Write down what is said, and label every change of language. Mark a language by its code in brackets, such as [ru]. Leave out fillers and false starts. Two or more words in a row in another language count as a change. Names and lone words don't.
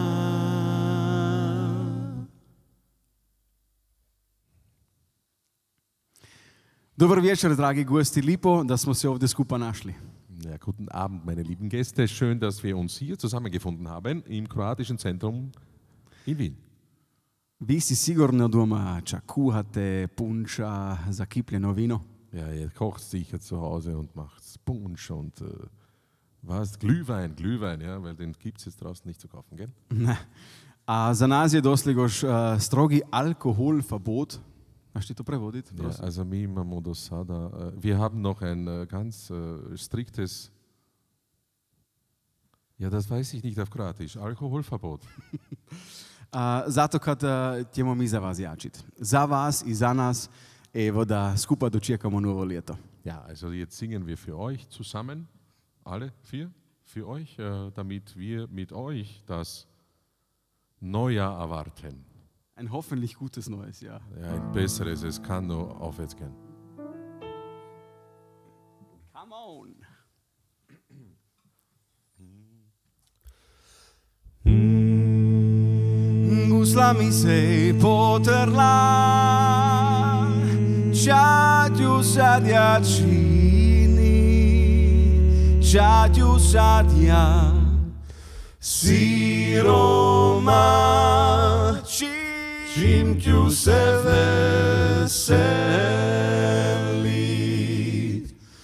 [hr] Dobar večer, dragi gosti, lepo, da smo se ovdje skupa našli. [de] Ja, guten Abend, meine lieben Gäste. Schön, dass wir uns hier zusammengefunden haben im kroatischen Zentrum in Wien. [hr] Vi si sigurno doma kuhate punča, zakipljeno vino. [de] Ja, ihr kocht sicher zu Hause und macht Punsch und was? Glühwein, ja, weil den gibt es jetzt draußen nicht zu kaufen, gell? [hr] Ne. A za nas je doslegoš strogi alkoholverbot. [de] Hast du [hr] to prevoditi? [de] Ja, also [hr] mi imamo do sada, [de] wir haben noch ein ganz striktes, ja, das weiß ich nicht auf Kroatisch, Alkoholverbot. [hr] Zato kad ćemo mi za vas jačiti. Za vas i za nas, evo da skupa dočekamo novo ljeto. [de] Ja, also jetzt singen wir für euch zusammen, alle 4, für euch, damit wir mit euch das Neujahr erwarten. Ein hoffentlich gutes neues Jahr. Ja, ein besseres, es kann nur aufwärts gehen. [en] Come on. [hr] Gusla mi se potrla, čaťu sad ja čini, čaťu sad ja siroma čim ću se veselit.